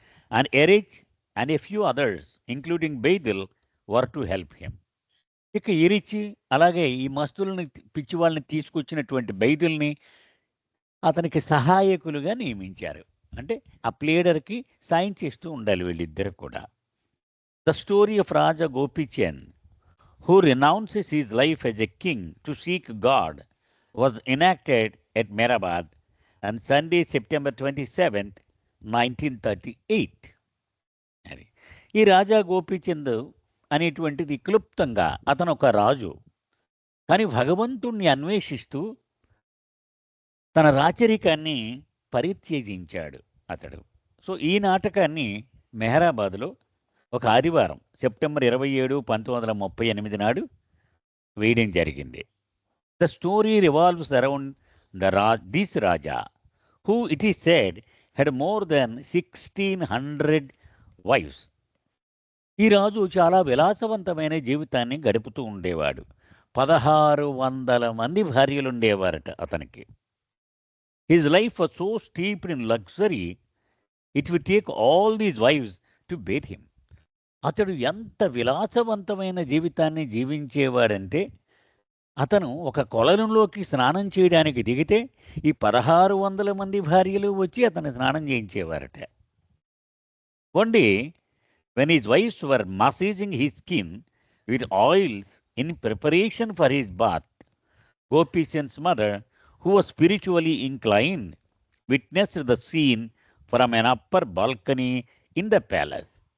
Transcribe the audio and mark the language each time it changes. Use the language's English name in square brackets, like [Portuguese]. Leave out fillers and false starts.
[English] And Erich and a few others including Baidul were to help him. [Telugu] ఇక ఎరిచి అలాగే ఈ మస్తుల్ని పిచ్చి వాళ్ళని తీసుకొచ్చినటువంటి బైదిల్ని అతనికి సహాయకులుగా నియమించారు. అంటే ఆ ప్లేడర్కి సాయం చేస్తూ ఉండాలి వీళ్ళిద్దరు కూడా. [English] The story of Raja Gopichand who renounces his life as a king to seek God was enacted at Mehrabad on Sunday, September 27th, 1938. [Telugu] అది ఈ రాజా గోపీచంద్ అనేటువంటిది క్లుప్తంగా అతను ఒక రాజు, కానీ భగవంతుణ్ణి అన్వేషిస్తూ తన రాచరికాన్ని పరిత్యజించాడు అతడు. సో ఈ నాటకాన్ని మెహరాబాద్లో ఒక ఆదివారం సెప్టెంబర్ 27, 1938 నాడు వేయడం జరిగింది. [English] The story revolves around this raja who it is said had more than 1600 wives. [Telugu] ఈ రాజు చాలా విలాసవంతమైన జీవితాన్ని గడుపుతూ ఉండేవాడు. 1600 మంది భార్యలు ఉండేవారట అతనికి. [English] His life was so steeped in luxury it will take all these wives to bathe him. [Telugu] అతడు ఎంత విలాసవంతమైన జీవితాన్ని జీవించేవాడంటే అతను ఒక కొలనులోకి స్నానం చేయడానికి దిగితే ఈ 1600 మంది భార్యలు వచ్చి అతను స్నానం చేయించేవారట. [English] One day when his wives were massaging his skin with oils in preparation for his bath, Gopichand's mother, who was spiritually inclined, witnessed the scene from an upper balcony in the palace.